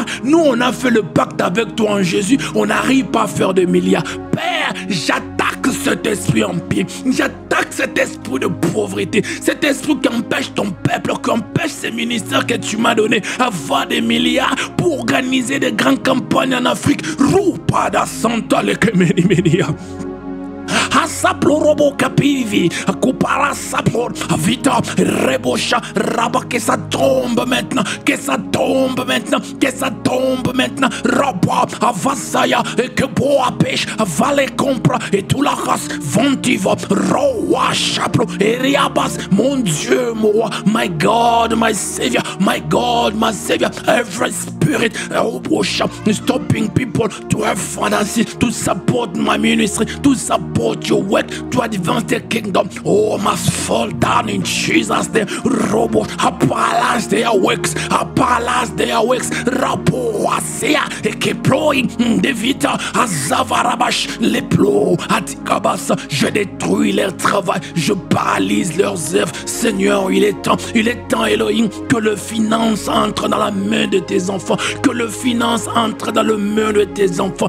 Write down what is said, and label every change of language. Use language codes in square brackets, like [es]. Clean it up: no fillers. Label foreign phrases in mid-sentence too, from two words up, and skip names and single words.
[fr] Nous, on a fait le pacte avec toi en Jésus, on n'arrive pas à faire des milliards. Père, j'attaque cet esprit en pied, j'attaque cet esprit de pauvreté, cet esprit qui empêche ton peuple, qui empêche ces ministères que tu m'as donné à avoir des milliards pour organiser des grandes campagnes en Afrique. Rupada Santa le Kemerimenia. Asaplo robo capivi, Kupara saplo, Vita, Rebosha, Raba, que ça tombe maintenant, que ça tombe maintenant, que ça tombe maintenant, Raba, Avasaya, et que boa pêche, Vale compra, et tout la race, Ventiva, Roa, Chaplo, et Riabas, mon Dieu, mon roi, [en] my God, my Savior, my God, my Savior, every spirit, Robosha, stopping people to have finances, to support my ministry, to support your work to advance the kingdom, oh, must fall down in Jesus' name. Robo, paralyze their works, paralyze their works. Rabo, Asea, Ekeploi, Devita, Azavarabash, [fr] les plots, Atikabas, je détruis leur travail, je paralyse leurs œuvres. Seigneur, il est temps, Elohim, que le finance entre dans la main de tes enfants, que le finance entre dans le main de tes enfants.